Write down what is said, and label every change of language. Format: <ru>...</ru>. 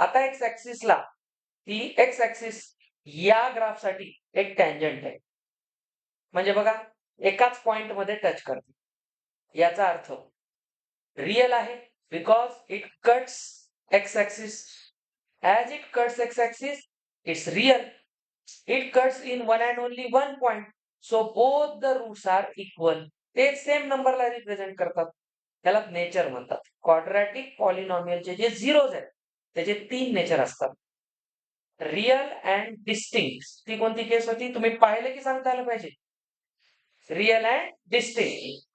<mr>आता एक्स ऍक्सिसला ती x axis या ग्राफ साठी एक टँजंट आहे, म्हणजे बघा एकाच पॉइंट मध्ये टच करते. याचा अर्थ रिअल आहे</mr> <en>Because it cuts x axis. As it cuts x-axis, it's real. It cuts in one and only one point. So both the roots are equal.</en> <mr>ते सेम नंबरला रिप्रेझेंट करतात. त्याला नेचर म्हणतात. क्वाड्रॅटिक पॉलिनॉमियलचे जे झिरोज आहेत त्याचे 3 nature असतात, real and distinct. ती कोणती केस होती, तुम्ही पाहिले की सांगता आलं पाहिजे. Real and distinct.</mr>